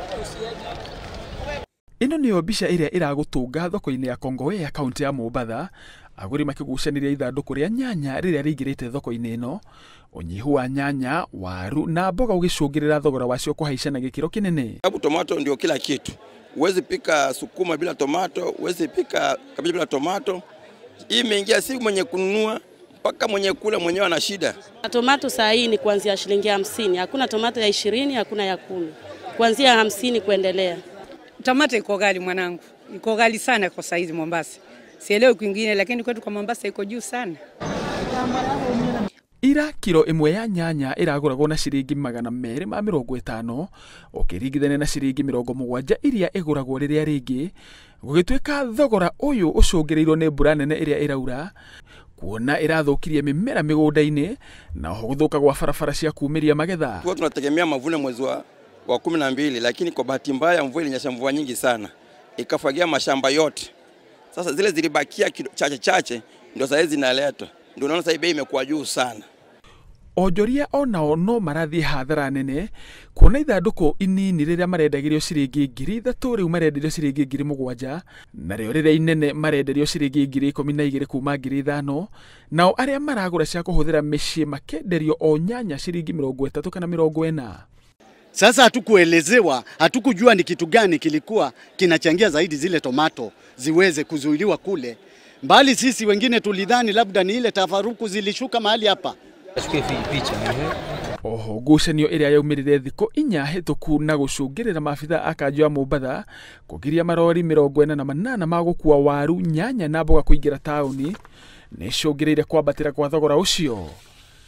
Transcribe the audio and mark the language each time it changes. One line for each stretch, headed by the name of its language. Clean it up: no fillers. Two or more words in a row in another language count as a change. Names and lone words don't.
Kikuyu: Ino niyo mbica iria iragutunga thoko-ini ya Kongowea kaunti ya Mombatha, aguri makigucaniria ithanduku ria nyanya riria riingirite thoko-ini ino, unyihu wa nyanya, waru na mboga ugicungirira thogora wacio kuhaica na gikiro kinene.
Swahili: Sababu tomato ndio kila kitu. Huwezi pika sukuma bila tomato, huwezi pika kabichi bila tomato. Hii imeingia si mwenye kununua mpaka mwenye kula mwenyewe ana shida. Tomato saa hii ni kuanzia shilingi 50, hakuna tomato ya 20, hakuna ya 10. Kuanzia 50 kuendelea. Tomato iko ghali mwanangu. Iko ghali sana kwa saizi Mombasa. Sielewi kwingine lakini kwetu kwa Mombasa iko juu sana.
Kikuyu: Ira kilo imwe ya nyanya iraguragwo na ciringi 250 ukiringithania na ciringi 70 iria iguragwo riria ringi, gugituika thogora uyu ucungirirwo ni mbura nene iria iraura, kuona irathukirie mimera migunda-ini na guthuka gwa barabara cia kuumiria magetha.
Swahili: Tunategemea mavuno mwezi wa 12, lakini kwa bahati mbaya mvua ilinyesha mvua nyingi sana ikafagia mashamba yote. Sasa zile zilibakia chache ndio sasa zinaletwa. Ndio unaona sasa bei imekuwa juu sana.
Kikuyu: Onjoria onao no marathie hathara nene, kuona ithanduku inini riria marendagirio ciringi 3,000 riu marenderio ciringi 7,000, na rio riria inene marenderio ciringi 12,000 kuma 5,000, nao aria maragura cia kuhuthira micii makenderio o nyanya ciringi 30 kana 40.
Swahili: Sasa hatukuelezewa, hatukujua ni kitu gani kilikuwa kinachangia zaidi zile tomato ziweze kuzuiliwa kule. Mbali sisi wengine tulidhani labda ni ile tafaruku zilishuka mahali hapa.
Kikuyu: Oho ngucanio iria yaumirire thiku 4 hituku na gucungirira maabitha a kanjo ya Mombatha kugiria marori 48 ma gukua waru, nyanya na mboga kuingira tauni ni cungirire kwambatira kwa thogora ucio.